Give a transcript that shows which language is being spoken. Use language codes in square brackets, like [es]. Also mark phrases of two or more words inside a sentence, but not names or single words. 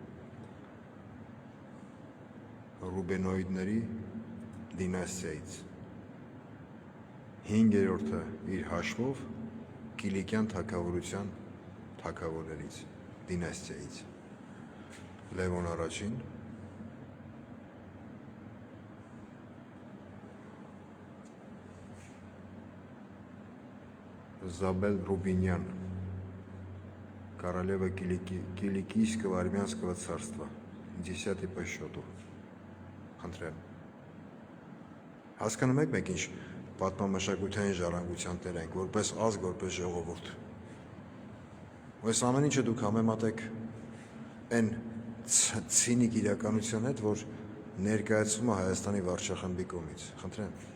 [hy] Ռուբենոիդների դինաստիայից 5-րդը իր հաշվով Կիլիկյան թագավորության թագավորներից դինաստիայից Լևոն առաջին [ru] Забель Рубиньян королева Киликийского армянского царства 10-й по счету [hy] Խնդրեմ Հասկանում եք մեկ ինչ պատմամշակութային ժառանգության տեր ենք, որպես ազգ, որպես ժողովուրդ։ Ու այս ամեն ինչը դուք համեմատեք այն ցինիկ իրականության հետ, որ ներկայացվում է Հայաստանի վարչախմբի կողմից։ Խնդրեմ։